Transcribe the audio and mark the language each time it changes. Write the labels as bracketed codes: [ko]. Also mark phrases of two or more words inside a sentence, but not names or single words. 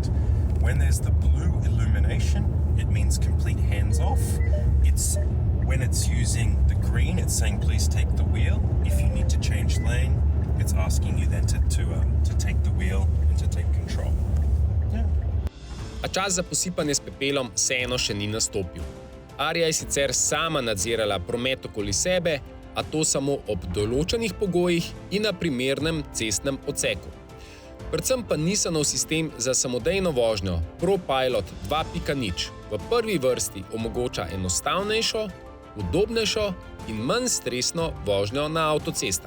[en] When there's the blue illumination, it means complete hands off. When it's using the green, it's saying please take the wheel. If you need to change lane, it's asking you then to take the wheel and to take control. [sl] A a čas za posipanje s pepelom vseeno še ni nastopil. Aria je sicer sama nadzirala promet okoli sebe, a to samo ob določenih pogojih in na primernem cestnem odseku. Predvsem pa Nissanov sistem za samodejno vožnjo ProPilot 2.0 v prvi vrsti omogoča enostavnejšo, udobnejšo in manj stresno vožnjo na avtocestah.